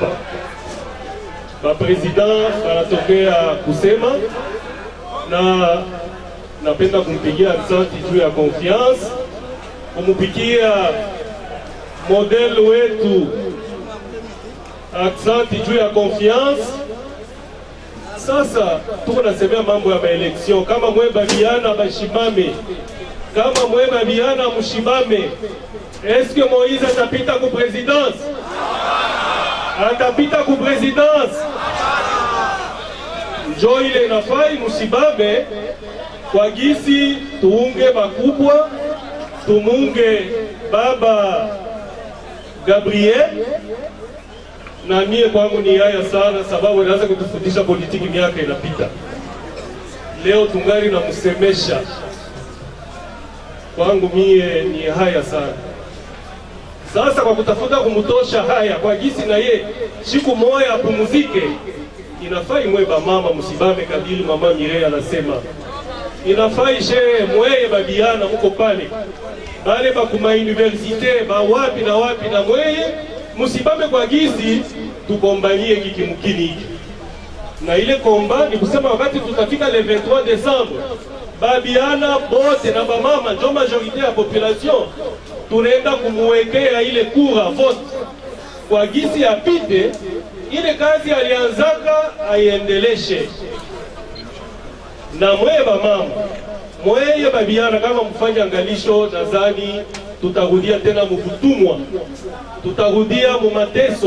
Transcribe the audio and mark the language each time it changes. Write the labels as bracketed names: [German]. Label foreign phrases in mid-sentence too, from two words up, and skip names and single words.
[Swahili] Ba president anatokea kusema na napenda kumpigia asante juu ya confiance, kumupigia model wetu asante juu ya confiance. Sasa tuko nasemea mambo ya maeleksyon, kama mwe babiana bashimame, kama mwe babiana mushimame. Eske Moïse atapita ku presidence? Atapita ku presidence? Njo ile nafai mushimame kwa gisi tuunge makubwa, tumunge Baba Gabriel. Na mie kwangu ni haya sana, sababu anaanza kutufundisha politiki miaka inapita. Leo tungari na musemesha. Kwangu mie ni haya sana. Sasa kwa kutafuta kumutosha haya kwa gisi na ye siku moya apumuzike, inafai mweba mama musibame kabili Mama Mireille anasema. Inafai shehe mweye babiana muko pale. Bale ba kuma universite ba wapi na wapi na mweye musibame kwa gizi tukombanie kikimukini hiki. Na ile komba ni kusema wakati tutafika [French] le 23 décembre [Swahili] babiana bote na bamama ndio majorité ya population tunaenda kumuwekea ile kura vote kwa gizi apite ile kazi alianzaka aiendeleshe. Na mweye bamama mweye babiana kama mfanya angalisho, nadhani tutarudia tena mubutumwa, tutarudia mu mateso.